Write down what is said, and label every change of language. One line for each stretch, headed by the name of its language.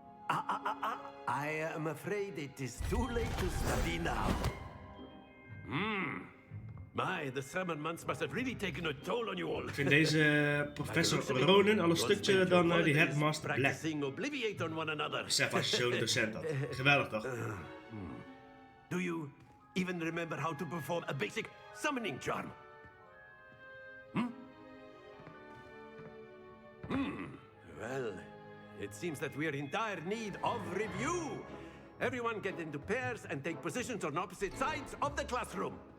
English: I am afraid it is too late to study now. My, the summer months must have really taken a toll on you all.
Dutch: Ik vind deze professor Ronan al een stukje dan die headmaster Black. Besef als je zo'n docent had. Geweldig toch?
English: Do you even remember how to perform a basic summoning charm? Well, it seems that we are in dire need of review. Everyone get into pairs and take positions on opposite sides of the classroom.